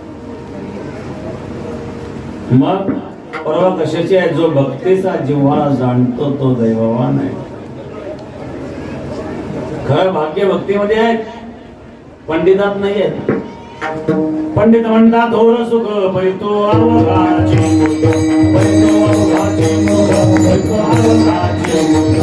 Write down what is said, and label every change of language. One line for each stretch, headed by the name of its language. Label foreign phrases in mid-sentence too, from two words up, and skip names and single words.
Marathi: मग पर्वा कशाची आहे? जो भक्तीचा जिव्हाळा जाणतो तो दैववान आहे. खरं भाग्य भक्तीमध्ये आहे, पंडितात नाही आहे. पंडित म्हणतात थोर सुख परितो अवघाची, परितो अवघाची मुख, परितो अवघाची मुख.